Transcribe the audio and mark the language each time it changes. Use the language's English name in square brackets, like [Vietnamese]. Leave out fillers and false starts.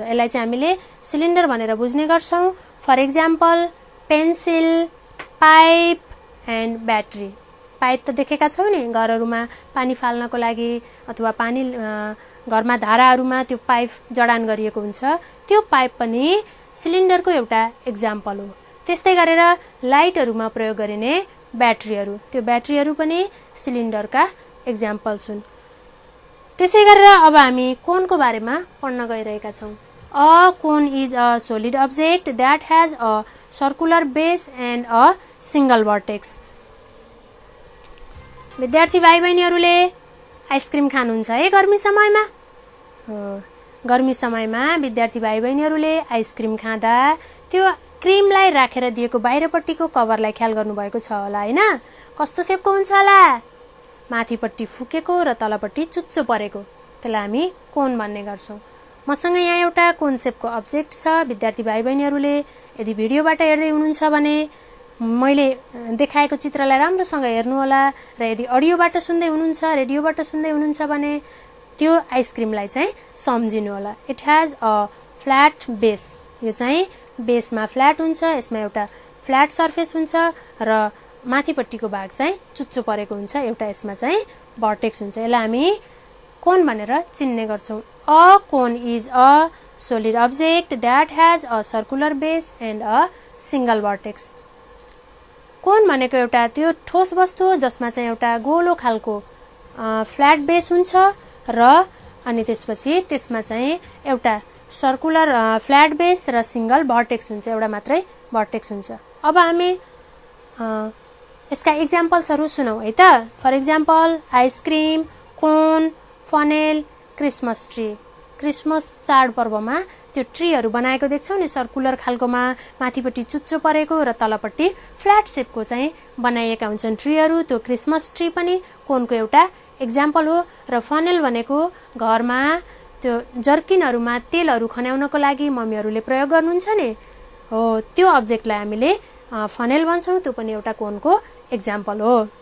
[Nepali] यसलाई चाहिँ हामीले सिलिन्डर भनेर बुझ्ने गर्छौं। [English] For example pencil, pipe and battery. [Nepali] Pipe त देखेका छौं नि, घरहरुमा पानी फाल्नको लागि अथवा पानी घरमा धाराहरुमा त्यो पाइप जडान गरिएको हुन्छ, त्यो पाइप पनि सिलिन्डरको एउटा एक्जाम्पल हो। त्यस्तै गरेर लाइटहरुमा प्रयोग गरिने ब्याट्रीहरु, त्यो ब्याट्रीहरु पनि सिलिन्डरका एक्जाम्पल्स हुन्। त्यसै गरेर अब हामी कोनको बारेमा पढ्न गइरहेका छौं। [English] A cone is a solid object that has a circular base and a single vertex. [Nepali] विद्यार्थी भाइ बहिनीहरुले आइसक्रिम खानुहुन्छ है गर्मी समयमा? गर्मी समयमा विद्यार्थी भाइ बहिनीहरुले आइसक्रिम खाँदा त्यो क्रीमलाई राखेर दिएको बाहिरपट्टिको कभरलाई ख्याल गर्नुभएको छ होला हैन? कस्तो शेपको हुन्छ होला? माथिपट्टि फुकेको र तलपट्टि चुच्चो परेको, त्यसलाई हामी कोन भन्ने गर्छौं। मसँग यहाँ एउटा कोन शेपको अब्जेक्ट छ। विद्यार्थी भाइ बहिनीहरुले यदि भिडियोबाट हेर्दै हुनुहुन्छ भने मैले देखाएको चित्रलाई राम्रोसँग हेर्नु होला र यदि अडियोबाट सुन्दै हुनुहुन्छ, रेडियोबाट सुन्दै हुनुहुन्छ भने त्यो आइसक्रिमलाई चाहिँ सम्झिनु होला। [English] it has a flat base, [Nepali] यो चाहिँ बेसमा फ्ल्याट हुन्छ, यसमा एउटा फ्ल्याट सर्फेस हुन्छ र माथिपट्टिको भाग चाहिँ चुच्चो परेको हुन्छ, एउटा यसमा चाहिँ भर्टेक्स हुन्छ। यसलाई हामी कोन भनेर चिन्ने गर्छौं। [English] A cone is a solid object that has a circular base and a single vertex. [Nepali] कोन भनेको एउटा त्यो ठोस वस्तु हो जसमा चाहिँ एउटा गोलो खालको फ्ल्याट बेस हुन्छ र अनि त्यसपछि त्यसमा चाहिँ एउटा सर्कुलर फ्ल्याट बेस र सिंगल भर्टेक्स हुन्छ, एउटा मात्रै भर्टेक्स हुन्छ। अब हामी यसका एक्जाम्पल्सहरु सुनौ है त। [English] For example ice cream, cone, funnel, Christmas tree. [Nepali] Christmas चाडपर्वमा त्यो ट्रीहरु बनाएको देख्छौ नि, सर्कुलर खालकोमा माथिपट्टि चुच्चो परेको र तलपट्टि फ्ल्याट शेपको चाहिँ बनाइएका हुन्छन् ट्रीहरु। त्यो क्रिसमस ट्री पनि कोनको एउटा एक्जाम्पल हो। र फनेल भनेको घरमा त्यो जर्किनहरुमा तेलहरु खन्याउनको लागि मम्मीहरुले प्रयोग गर्नुहुन्छ नि, हो त्यो अब्जेक्टलाई हामीले फनेल भन्छौं, त्यो पनि एउटा कोनको एक्जाम्पल हो।